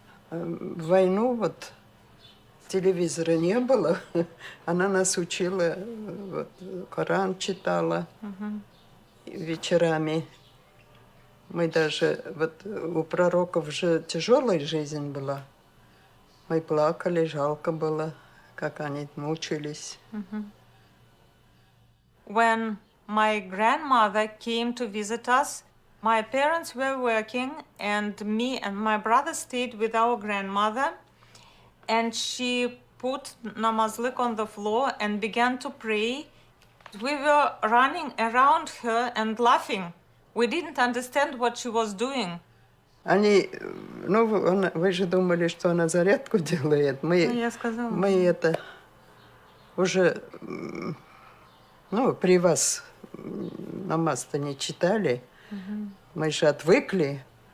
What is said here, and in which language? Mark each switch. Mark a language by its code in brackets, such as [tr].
[ru] В войну вот телевизора не было, она нас учила, вот, Коран читала вечерами. Мы даже, вот у пророков же тяжелая жизнь была. Мы плакали, жалко было, как они мучились. [en] When my grandmother came to visit us, my parents were working and me and my brother stayed with our grandmother, and she put namazlik on the floor and began to pray. We were running around her and laughing. We didn't understand what she was doing. [ru] Они, ну, вы же думали, что она зарядку делает. Я сказала. Мы это уже, ну, при вас намаз-то не читали. Мы же отвыкли.